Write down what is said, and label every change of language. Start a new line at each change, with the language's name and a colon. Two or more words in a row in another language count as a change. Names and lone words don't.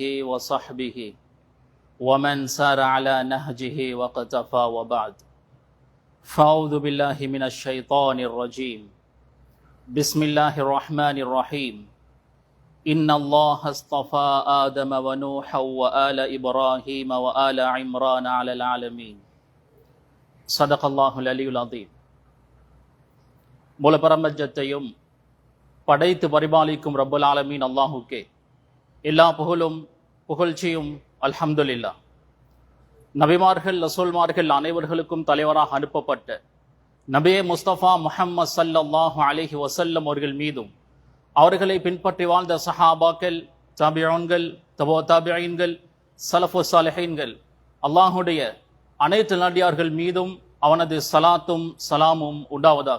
Arabic: وصحبه ومن سار على نهجه واقتفى وبعد فأعوذ بالله من الشيطان الرجيم بسم الله الرحمن الرحيم إن الله اصطفى آدم ونوحا وآل إبراهيم وآل عمران على العالمين صدق الله العلي العظيم.
Tamil: மூல பிரபஞ்சத்தையும் படைத்து பரிபாலிக்கும்
Arabic: رب العالمين
Tamil: அல்லாஹுக்கே எல்லா புகழும் புகழ்ச்சியும் அல்ஹம்துலில்லாஹ். நபிமார்கள் ரசூல்மார்கள் அனைவர்களுக்கும் தலைவராக அனுப்பப்பட்ட நபியே முஸ்தபா முஹம்மது
Arabic: صلى الله عليه وسلم
Tamil: அவர்கள் மீதும் அவர்களை பின்பற்றி வாழ்ந்த சஹாபாக்கள், தாபிஊன்கள், தபோ தாபிஈன்கள், ஸலஃபு ஸாலிஹீன்கள், அல்லாஹுடைய அனைத்து நடிகார்கள் மீதும் அவனது சலாத்தும் சலாமும் உண்டாவதாக.